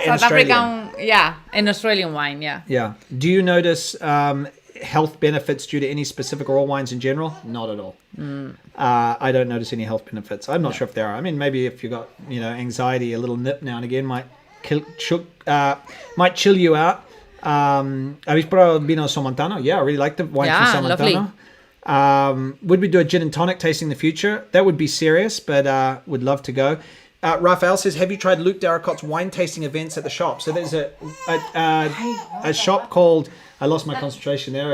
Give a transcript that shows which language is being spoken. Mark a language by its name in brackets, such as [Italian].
[English] African, and Australian wine, Yeah. Do you notice health benefits due to any specific oil wines in general? Not at all. I don't notice any health benefits. I'm not sure if there are. I mean, maybe if you got anxiety, a little nip now and again might chill you out. [Spanish] ¿Habéis probado vino Somontano? [English] Yeah, I really like the wine from Somontano. Would we do a gin and tonic tasting in the future? That would be serious, but would love to go. Raphael says, have you tried Luke Darracot's wine tasting events at the shop? So there's a shop called, I lost my concentration there.